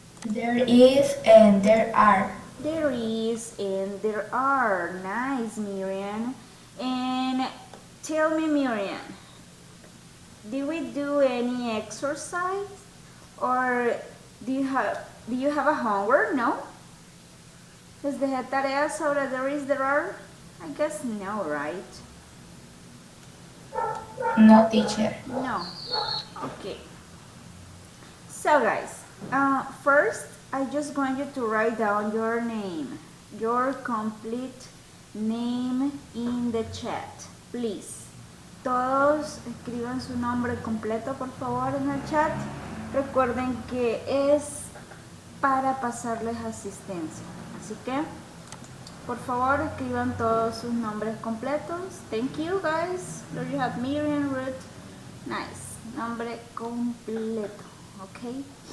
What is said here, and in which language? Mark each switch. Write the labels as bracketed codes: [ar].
[en] There is and there are. There is and there are. Nice, Miriam. And tell me, Miriam, did we do any exercise? Or do you have a homework? No? [es] ¿Les dejé tareas sobre there is, there are? [en] I guess no, right? No, teacher. No. Okay. So guys, first I just want you to write down your name, your complete name in the chat, please. [es] Todos escriban su nombre completo, por favor, en el chat. Recuerden que es para pasarles asistencia. Así que, por favor, escriban todos sus nombres completos. [en] Thank you, guys. There you have Miriam, Ruth. Nice. [es] Nombre completo. [en] Okay.